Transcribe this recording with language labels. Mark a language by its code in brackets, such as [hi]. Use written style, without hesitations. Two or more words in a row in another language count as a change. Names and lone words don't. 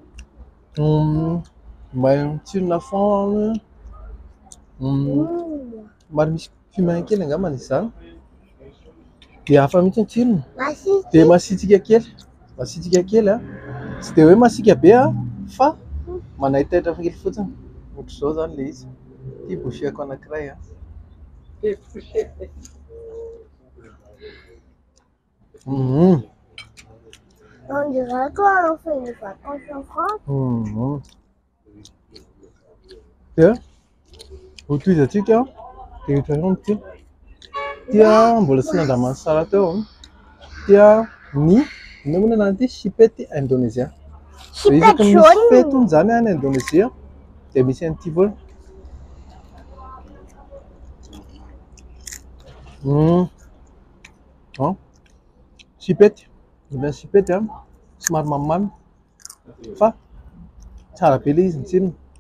[mg] Mba tsirona fond somary misy cumin kely angambany izany. Dia hafa mihitsy ny tsirony. Dia masitsika kely. Masitsika kely tsy dia hoe masika be fa manaitaitra kely fotsiny. Ohatr'izao zany ilay izy. Ity boucheko anankiray [fr] On dirait qu'on fait une vacance en France. [mg] Dia hotoizatsika dia ohatrany ty dia mbola tsy nandramany sara teo dia ny moana anany ty [fr] chipette indonésien. [mg] Chipette Misy jaune. fety hono zany any Indonésia dia misy an'ity foana. Chipette, ilay chipette somary mamimamy fa tsara be ilay izy ny tsirony.